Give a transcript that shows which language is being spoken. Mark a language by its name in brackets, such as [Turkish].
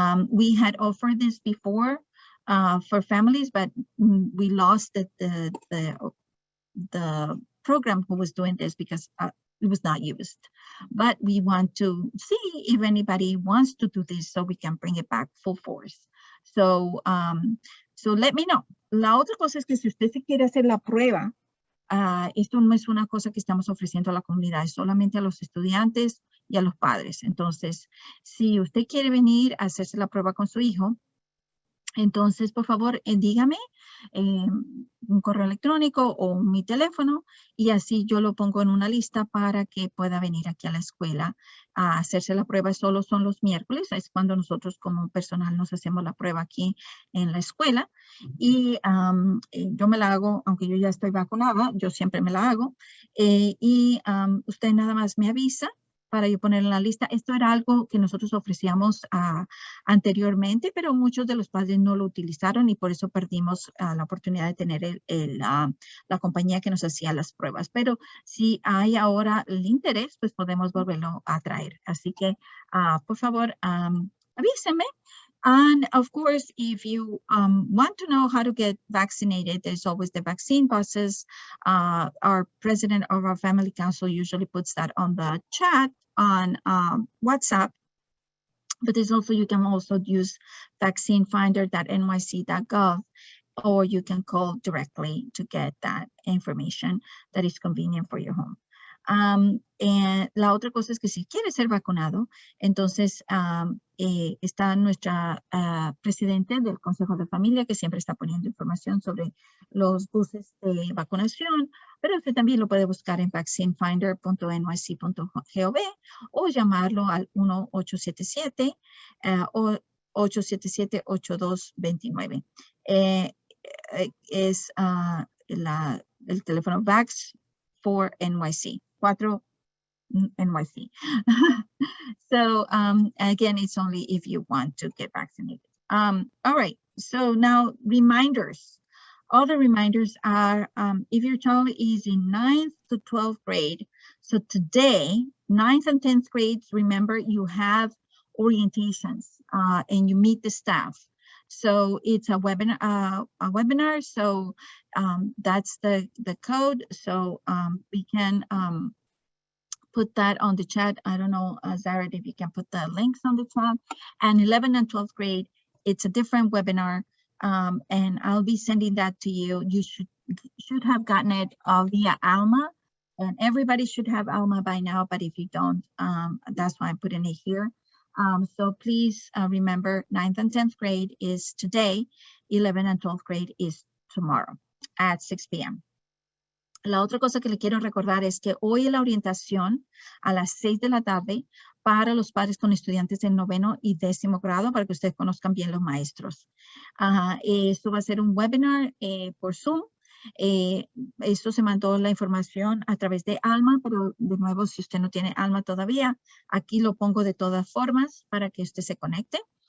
[English] We had offered this before for families, but we lost the program who was doing this because it was not used. But we want to see if anybody wants to do this so we can bring it back full force. So, so let me know. [Spanish] La otra cosa es que si usted se quiere hacer la prueba, esto no es una cosa que estamos ofreciendo a la comunidad, es solamente a los estudiantes y a los padres. Entonces, si usted quiere venir a hacerse la prueba con su hijo, entonces, por favor, dígame un correo electrónico o mi teléfono y así yo lo pongo en una lista para que pueda venir aquí a la escuela a hacerse la prueba. Solo son los miércoles, es cuando nosotros como personal nos hacemos la prueba aquí en la escuela. Y yo me la hago, aunque yo ya estoy vacunada, yo siempre me la hago. Usted nada más me avisa para yo poner en la lista. Esto era algo que nosotros ofrecíamos anteriormente, pero muchos de los padres no lo utilizaron y por eso perdimos la oportunidad de tener la compañía que nos hacía las pruebas. Pero si hay ahora el interés, pues podemos volverlo a traer. Así que, por favor, avísenme. [English] And of course, if you want to know how to get vaccinated, there's always the vaccine buses. Our president of our family council usually puts that on the chat on WhatsApp. But there's also, you can also use vaccinefinder.nyc.gov, or you can call directly to get that information that is convenient for your home. [Spanish] La otra cosa es que si quiere ser vacunado, entonces está nuestra presidente del Consejo de Familia que siempre está poniendo información sobre los buses de vacunación, pero usted también lo puede buscar en vaccinefinder.nyc.gov o llamarlo al 1-877-8229. Es el teléfono VAX for NYC. [English] 4 NYC. So again, it's only if you want to get vaccinated. All right, so now reminders. All the reminders are if your child is in 9th to 12th grade. So today, 9th and 10th grades, remember you have orientations and you meet the staff. So it's a webinar. So that's the code. So we can put that on the chat. I don't know, Zara, if you can put the links on the chat. And 11th and 12th grade, it's a different webinar. And I'll be sending that to you. You should have gotten it via Alma. And everybody should have Alma by now. But if you don't, that's why I'm putting it here. So please remember 9th and 10th grade is today, 11th and 12th grade is tomorrow at 6 p.m. [Spanish] La otra cosa que le quiero recordar es que hoy es la orientación a las 6 de la tarde para los padres con estudiantes del 9º y 10º grado para que ustedes conozcan bien los maestros. Esto va a ser un webinar por Zoom. Esto se mandó la información a través de Alma, pero de nuevo, si usted no tiene Alma todavía, aquí lo pongo de todas formas para que usted se conecte.